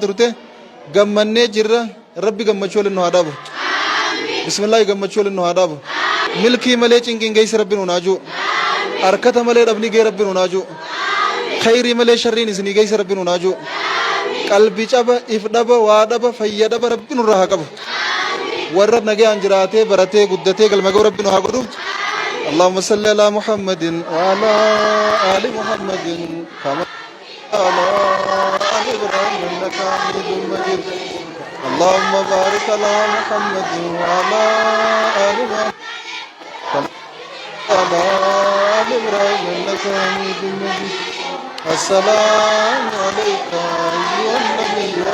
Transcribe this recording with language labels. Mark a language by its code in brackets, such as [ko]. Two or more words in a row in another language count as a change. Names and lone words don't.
[om] turte gammannee jirra rabbi gammachuu waliin nu haa dhaabu bismillaahi gammachuu waliin nu haa dhaabu milkii malee cinqiin geessi rabbi nu naajuu harkata malee dhabni gee rabbi nu naajuu khayrii malee sharriin isinii geessi rabbi nu naajuu qalbii caba if dhaba waa dhaba fayya dhaba rabbi nurraa haa qabu warra nagayaan jiraatee baratee guddatee galma ga'u rabbi nu haa godhu [ar] اللهم صل على محمد وعلى آل محمد كما على آل إبراهيم إنك حميد مجيد اللهم بارك على محمد وعلى آل محمد كما على آل إبراهيم إنك حميد مجيد السلام عليك أيها النبي